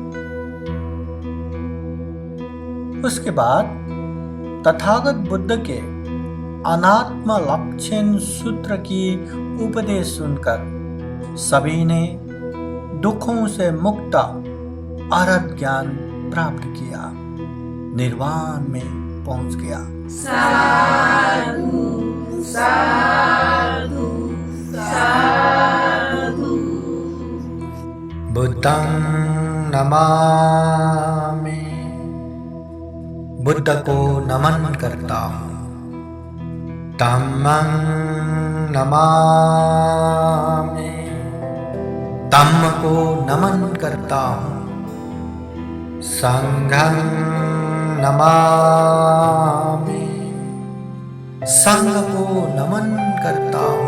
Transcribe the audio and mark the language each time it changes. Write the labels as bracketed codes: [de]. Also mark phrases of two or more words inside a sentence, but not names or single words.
[hi] उसके बाद तथागत बुद्ध के अनात्म लक्षण सूत्र की उपदेश सुनकर सभी ने दुखों से मुक्त अरहत ज्ञान प्राप्त किया, निर्वाण में पहुंच गया। [pi] साधु साधु साधु। बुद्धं नमामि, [hi] बुद्ध को नमन करता हूँ। [pi] धम्मं नमामि, [hi] धम्म को नमन करता हूँ। [pi] संघं नमामि, [hi] संघ को नमन करता